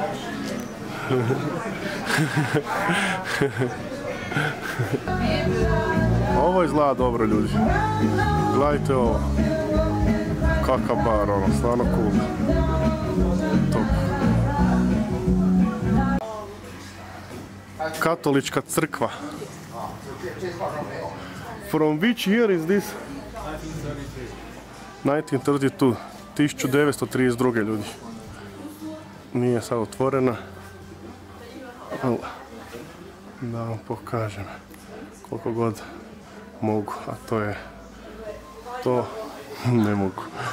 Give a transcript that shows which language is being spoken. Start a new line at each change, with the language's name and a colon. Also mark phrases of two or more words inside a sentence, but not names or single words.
Croatian: Ovo izgleda dobro ljudi. Gledajte ovo. Kakav bar, ono, stvarno cool. Top. Katolička crkva.
English: From which year is this?
Croatian: 1932. 1932. ljudi. Nije sad otvorena. Da vam pokažem koliko god mogu, a to ne mogu.